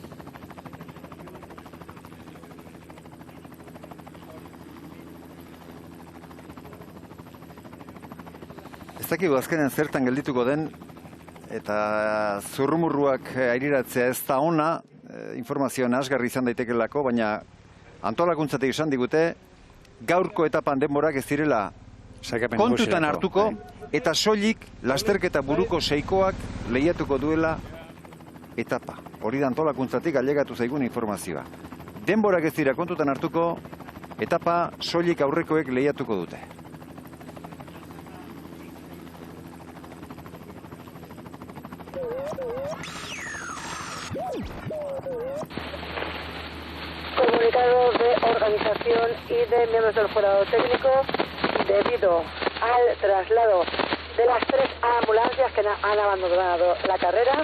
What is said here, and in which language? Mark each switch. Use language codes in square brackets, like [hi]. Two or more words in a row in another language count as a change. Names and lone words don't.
[eu] Ez dakigu azkenen zertan geldituko den, eta zurrumurruak airiratzea ez da ona, informazioa nahasgarri izan daitekelako, baina antolakuntzatik esan digute, gaurko etapan denborak ez direla kontutan hartuko, eta soilik lasterketa buruko seikoak lehiatuko duela etapa. Hori da antolakuntzatik ailegatu zaigun informazioa. Denborak ez dira kontutan hartuko, etapa soilik aurrekoek lehiatuko dute. [es] Comunicados de organización y de miembros del jurado técnico debido al traslado de las 3 ambulancias que han abandonado la carrera.